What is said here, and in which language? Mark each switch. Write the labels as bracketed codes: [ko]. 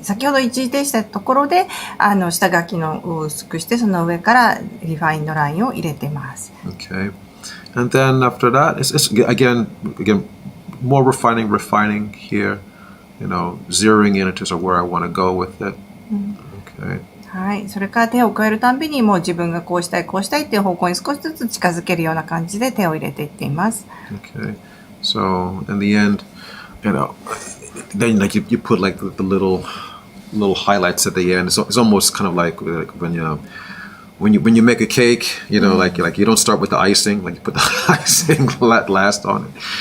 [ja] 先ほど一時停止したところで、下書きのを薄くして、その上からリファインドラインを入れてます。 [en] Okay. And then after that, it's again more refining here, zeroing in into where I want to go with it. Okay. [ja] はい。それから手を加えるたんびにもう自分がこうしたいっていう方向に少しずつ近づけるような感じで手を入れていっています。 [en] Okay. So in the end, then like you put like the little highlights at the end. It's almost kind of like when you make a cake, like you don't start with the icing, like you put the icing last on it.